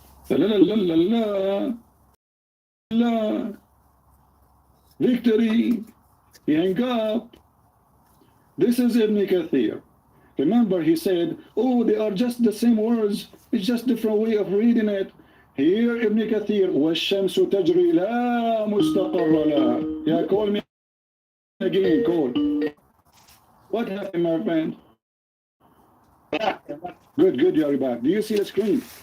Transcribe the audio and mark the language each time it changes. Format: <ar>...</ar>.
<en>La la la la la la. Victory. He hung up. This is Ibn Kathir. Remember, he said, oh, they are just the same words. It's just different way of reading it.</en> <ar>Here, Ibn Kathir, وَالشَّمْسُ تَجْرِي لَا مُسْتَقَرَّ لَهَا.</ar> <en>Yeah, call me again, call. What happened, my friend? Good, you are back. Do you see the screen?</en>